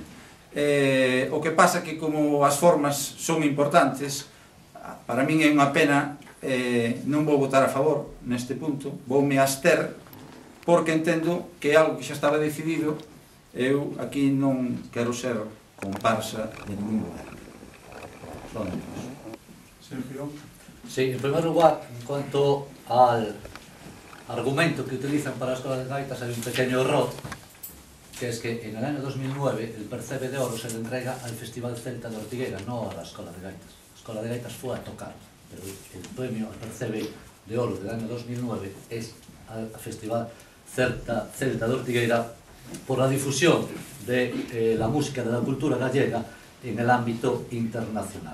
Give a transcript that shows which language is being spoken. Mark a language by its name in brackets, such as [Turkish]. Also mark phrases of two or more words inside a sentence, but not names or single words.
[Galician] O que pasa que como as formas son importantes, para min é unha pena, non vou votar a favor neste punto, voume abster, porque entendo que é algo que xa estaba decidido. Eu aquí non quero ser comparsa de ningún goberno. Sergio. [Spanish] Sí, en primer lugar, en cuanto al argumento que utilizan para la Escola de Gaitas, hay un pequeño error, que es que en el año 2009 el Percebe de Oro se le entrega al Festival Celta de Ortigueira, no a la Escola de Gaitas. La Escola de Gaitas fue a tocar, pero el premio al Percebe de Oro del año 2009 es al Festival Celta de Ortigueira por la difusión de la música, de la cultura gallega en el ámbito internacional.